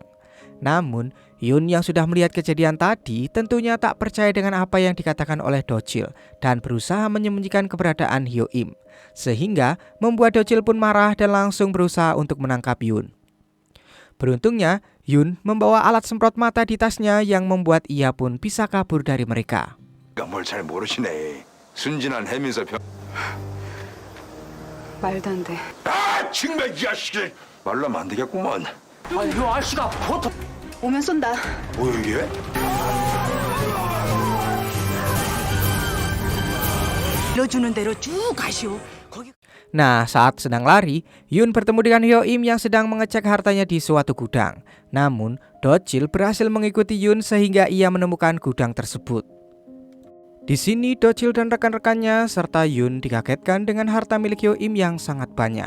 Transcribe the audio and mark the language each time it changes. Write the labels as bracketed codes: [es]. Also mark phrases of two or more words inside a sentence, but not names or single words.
[id] Namun, Yun yang sudah melihat kejadian tadi tentunya tak percaya dengan apa yang dikatakan oleh Do-chil dan berusaha menyembunyikan keberadaan Hyo-im. Sehingga membuat Do-chil pun marah dan langsung berusaha untuk menangkap Yun. Beruntungnya, Yun membawa alat semprot mata di tasnya yang membuat ia pun bisa kabur dari mereka. [ko] 뭘 잘 모르시네. 순진한 해민서 병. 말도 안 돼. 아, 정말 이 자식들. 말로 하면 안 되겠구먼. 아니 이 아저씨가 보통 오면 쏜다. 뭐야 이게? 일러주는 대로 쭉 가시오. 거기 [id] Nah, saat sedang lari, Yun bertemu dengan Hyo-im yang sedang mengecek hartanya di suatu gudang. Namun, Do-chil berhasil mengikuti Yun sehingga ia menemukan gudang tersebut. Di sini, Do-chil dan rekan-rekannya serta Yun dikagetkan dengan harta milik Hyo-im yang sangat banyak.